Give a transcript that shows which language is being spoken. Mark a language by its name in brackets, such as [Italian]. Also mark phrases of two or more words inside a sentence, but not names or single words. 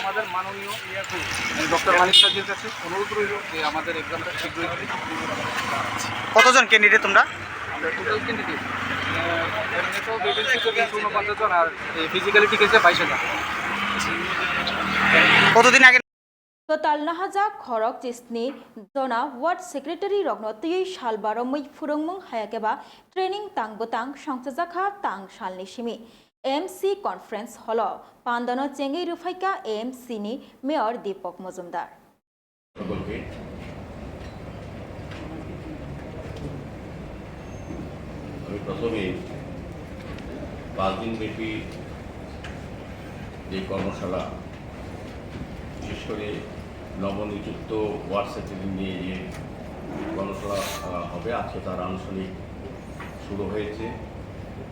[Bangla] আমাদের মাননীয় ডক্টর মানিক স্যারের কাছে অনুরোধ রইল যে আমাদের এক্সামটা শীঘ্রই হবে। কতজন ক্যান্ডিডেট তোমরা? আমরা টোটাল ক্যান্ডিডেট এমনিতেও ভ্যাকেন্সি তো 49 জন আর ফিজিক্যালিটি কেসে 22,000। কতদিন আগে [Kok Borok] total nahaja khorok chisni jona [English] ward secretary [Kok Borok] rogno tui sal baromui furungmung hayakeba training tangbotang songchajakha tang salni simi AMC conference hall pandano chengei rufaika AMC ni mayor Deepak Mojumdar [Bangla] আমি প্রথমে 5 দিন ব্যাপী এই কর্মশালা বিশেষ করে নবনিযুক্ত ওয়ার্ড সেক্রেটারি নিয়ে যে কর্মশালা হবে আজকে তার আনুষ্ঠানিক শুরু হয়েছে।